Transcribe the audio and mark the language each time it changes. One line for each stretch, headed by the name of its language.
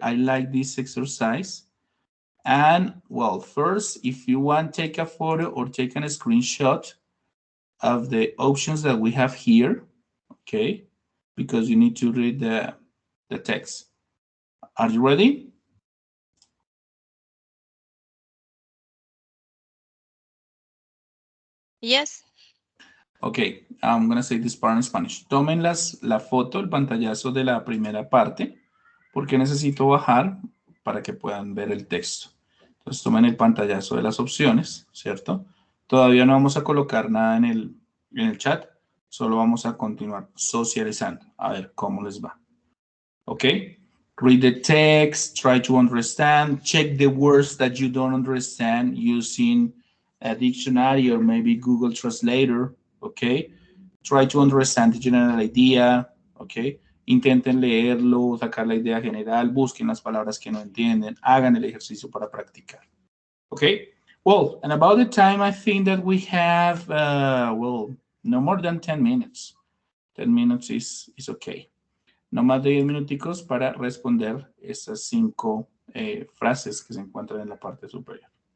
English: I like this exercise. And well, first, if you want, take a photo or take a screenshot of the options that we have here, okay? Because you need to read the text. Are you ready? Yes. Okay, I'm gonna say this part in Spanish.
Spanish: Tomen la foto, el pantallazo de la primera parte, porque necesito bajar para que puedan ver el texto. Entonces tomen el pantallazo de las opciones, ¿cierto? Todavía no vamos a colocar nada en el chat, solo vamos a continuar socializando, a ver cómo les va. ¿Ok?
English: Read the text, try to understand, check the words that you don't understand using a dictionary or maybe Google Translator, ¿ok? Try to understand the general idea, ¿ok?
Spanish: Intenten leerlo, sacar la idea general, busquen las palabras que no entienden, hagan el ejercicio para practicar.
English: Okay, well, and about the time, I think that we have, well, no more than 10 minutes. 10 minutes is okay.
Spanish: No más de 10 minuticos para responder esas 5 frases que se encuentran en la parte superior.